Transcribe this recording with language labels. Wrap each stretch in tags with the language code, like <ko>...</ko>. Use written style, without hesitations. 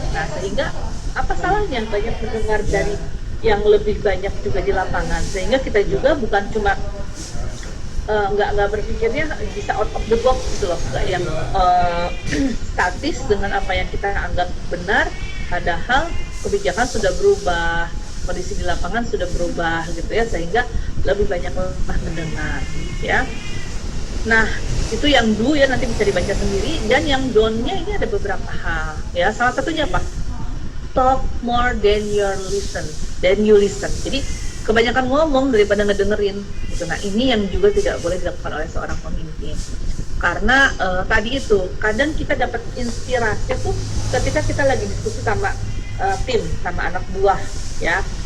<id>Nah, sehingga apa salahnya banyak mendengar dari yang lebih banyak juga di lapangan, sehingga kita juga bukan cuma nggak berpikirnya bisa</id> <en>out of the box</en> <id>gitu loh, nggak yang statis dengan apa yang kita anggap benar, padahal kebijakan sudah berubah, kondisi di lapangan sudah berubah gitu ya, sehingga lebih banyak mendengar ya. Nah, itu yang do ya, nanti bisa dibaca sendiri. Dan yang don't-nya ini ada beberapa hal ya, salah satunya apa?</id> <en>Talk more than you listen.</en> <id>Jadi kebanyakan ngomong daripada ngedengerin gitu. Nah, ini yang juga tidak boleh dilakukan oleh seorang pemimpin, karena tadi itu kadang kita dapat inspirasi tuh ketika kita lagi diskusi sama tim, sama anak buah ya.</id>